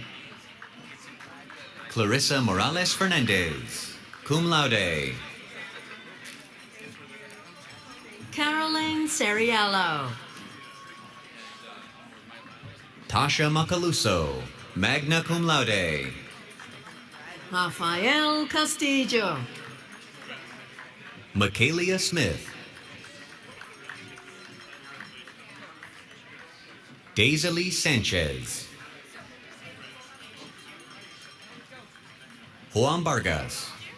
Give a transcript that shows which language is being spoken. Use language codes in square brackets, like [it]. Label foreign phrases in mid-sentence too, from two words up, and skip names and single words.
[en] Clarissa Morales Fernandez, [la] cum laude. [en] Caroline Seriello. Tasha Macaluso, [la] magna cum laude. [en] Rafael Castillo. Michaelia Smith. Daisaly Sanchez. Juan Vargas.